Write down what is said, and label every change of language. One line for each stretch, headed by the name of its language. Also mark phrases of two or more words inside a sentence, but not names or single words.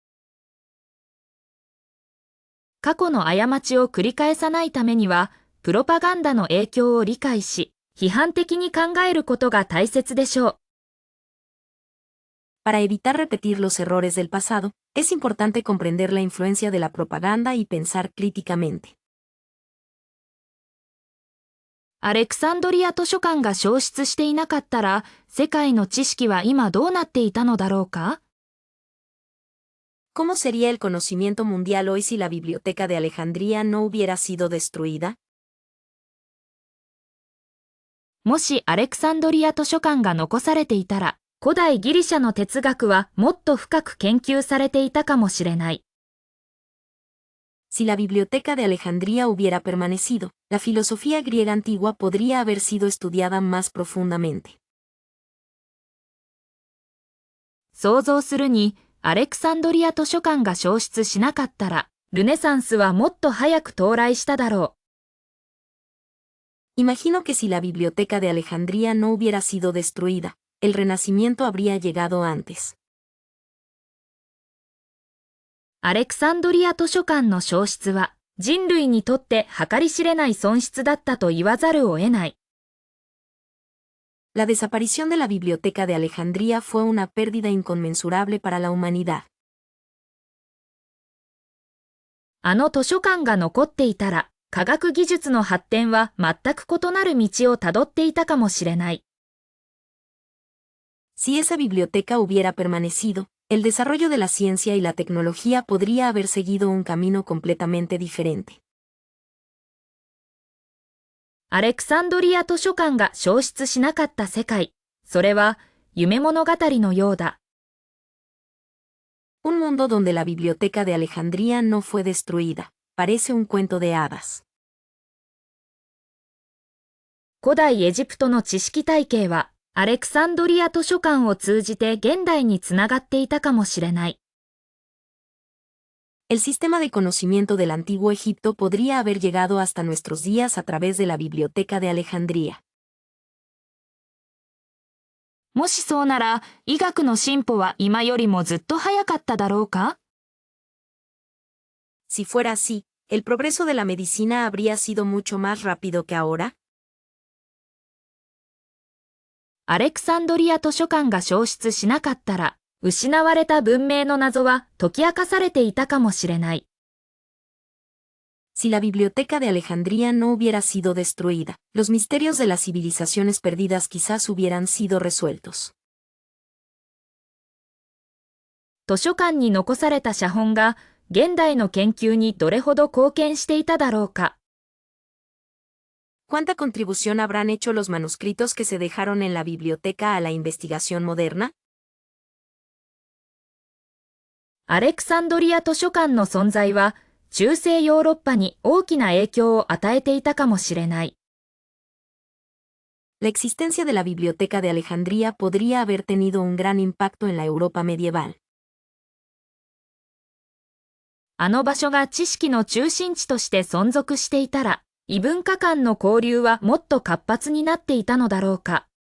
Japanese: 過去の過ちを繰り返さないためには、プロパガンダの影響を理解し、批判的に考えることが大切でしょう。
Spanish: Para evitar repetir los errores del pasado, es importante comprender la influencia de la propaganda y pensar críticamente.
Japanese: アレクサンドリア図書館が消失していなかったら、世界の知識は今どうなっていたのだろうか？
Spanish: ¿Cómo sería el conocimiento mundial hoy si la Biblioteca de Alejandría no hubiera sido destruida?
Japanese: もしアレクサンドリア図書館が残されていたら、古代ギリシャの哲学はもっと深く研究されていたかもしれない。
Spanish: Si la Biblioteca de Alejandría hubiera permanecido, la filosofía griega antigua podría haber sido estudiada más profundamente.
Japanese: 想像するに、アレクサンドリア図書館が消失しなかったら、ルネサンスはもっと早く到来しただろう。
Spanish: Imagino que si la Biblioteca de Alejandría no hubiera sido destruida, el Renacimiento habría llegado antes.
Japanese: アレクサンドリア図書館の消失は、人類にとって計り知れない損失だったと言わざるを得ない。
Spanish: La desaparición de la Biblioteca de Alejandría fue una pérdida inconmensurable para la humanidad.
Japanese: あの図書館が残っていたら、科学技術の発展は全く異なる道をたどっていたかもしれない。
Spanish: Si esa biblioteca hubiera permanecido, el desarrollo de la ciencia y la tecnología podría haber seguido un camino completamente diferente.
Japanese: アレクサンドリア図書館が消失しなかった世界、それは夢物語のようだ。
Spanish: Un mundo donde la Biblioteca de Alejandría no fue destruida, parece un cuento de hadas.
Japanese: 古代エジプトの知識体系は、アレクサンドリア図書館を通じて現代につながっていたかもしれない。
Spanish: El sistema de conocimiento del antiguo Egipto podría haber llegado hasta nuestros días a través de la Biblioteca de Alejandría.
Japanese: もしそうなら、医学の進歩は今よりもずっと早かっただろうか？
Spanish: Si fuera así, ¿el progreso de la medicina habría sido mucho más rápido que ahora?
Japanese: アレクサンドリア図書館が消失しなかったら、失われた文明の謎は解き明かされていたかもしれない。
Spanish: Si la Biblioteca de Alejandría no hubiera sido destruida, los misterios de las civilizaciones perdidas quizás hubieran sido resueltos.
Japanese: 図書館に残された写本が現代の研究にどれほど貢献していただろうか。
Spanish: ¿Cuánta contribución habrán hecho los manuscritos que se dejaron en la biblioteca a la investigación moderna?
Japanese: アレクサンドリア図書館の存在は中世ヨーロッパに大きな影響を与えていたかもしれない。
Spanish: La existencia de la Biblioteca de Alejandría podría haber tenido un gran impacto en la Europa medieval.
Japanese: あの場所が知識の中心地として存続していたら、異文化間の交流はもっと活発になっていたのだろうか。